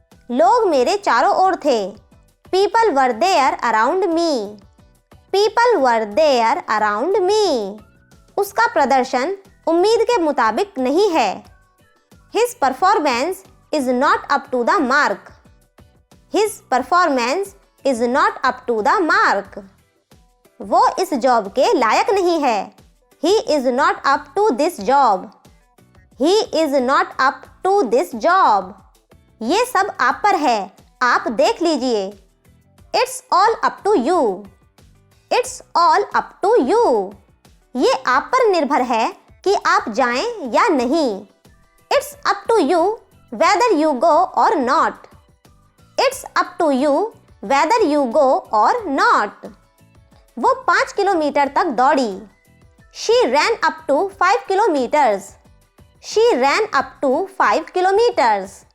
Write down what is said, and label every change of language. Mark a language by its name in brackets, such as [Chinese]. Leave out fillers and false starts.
[Hindi] लोग मेरे चारों ओर थे। [English] People were there around me. People were there around me. [Hindi] उसका प्रदर्शन उम्मीद के मुताबिक नहीं है। [English] His performance is not up to the mark. His performance is not up to the mark. [Hindi] वो इस जॉब के लायक नहीं है। [English] He is not up to this job. He is not up to this job. [Hindi] ये सब आप पर है, आप देख लीजिए। [English] It's all up to you. It's all up to you. [Hindi] ये आप पर निर्भर है कि आप जाएं या नहीं। [English] It's up to you whether you go or not. It's up to you whether you go or not. [Hindi] वो 5 किलोमीटर तक दौड़ी। [English] She ran up to 5 kilometers. She ran up to 5 kilometers.